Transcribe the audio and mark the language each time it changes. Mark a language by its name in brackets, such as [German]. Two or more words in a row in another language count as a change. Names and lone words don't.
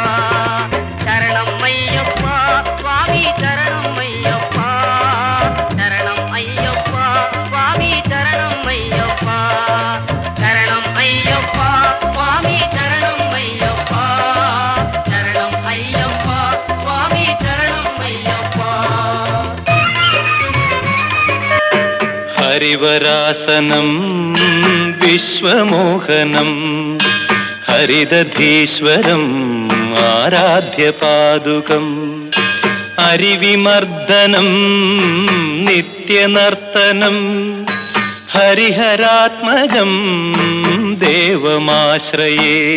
[Tamil] சரணம் ஐயப்பா சுவாமி சரணம் ஐயப்பா. சரணம் ஐயப்பா சுவாமி சரணம் ஐயப்பா. சரணம் ஐயப்பா சுவாமி சரணம் ஐயப்பா. சரணம் ஐயப்பா சுவாமி சரணம் ஐயப்பா. [Sanskrit] ഹരിവരാസനം വിശ്വമോഹനം ഹരിദധീശ്വരം ആരാധ്യപാദുകം അരിവിമർദ്ദനം നിത്യനർത്തനം ഹരിഹരാത്മജം ദേവമാശ്രയേ.